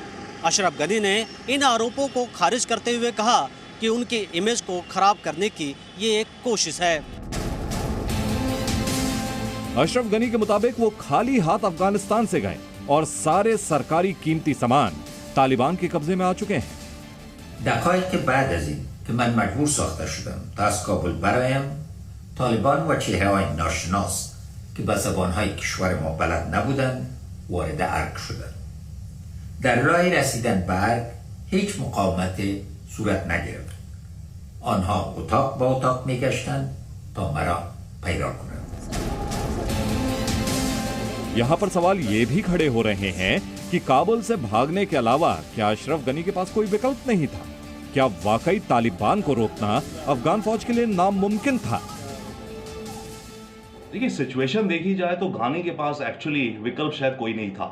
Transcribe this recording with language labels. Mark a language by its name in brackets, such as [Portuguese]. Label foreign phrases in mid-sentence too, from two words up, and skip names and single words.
[Hindi] अशरफ गनी ने इन आरोपों को खारिज करते हुए कहा कि उनकी इमेज को खराब करने की ये एक कोशिश है। अशरफ गनी के मुताबिक वो खाली हाथ अफगानिस्तान से गए। और सारे सरकारी कीमती सामान तालिबान के कब्जे में आ चुके हैं। [Persian] دقایق بعد از این که من مجبور ساخته شدم تا از کابل برایم، طالبان و چهره‌های ناشناس که به زبان‌های کشور ما بلد نبودند وارد ارگ شدند. در راه رسیدن به ارگ هیچ مقاومتی صورت نگرفت. آنها اتاق با اتاق می‌گشتند تا مرا پیدا کنند. [Hindi] यहाँ पर सवाल ये भी खड़े हो रहे हैं कि काबुल से भागने के अलावा क्या अशरफ गनी के पास कोई विकल्प नहीं था? क्या वाकई तालिबान को रोकना अफगान फौज के लिए नामुमकिन था? देखिए, सिचुएशन देखी जाए तो घानी के पास एक्चुअली विकल्प शायद कोई नहीं था।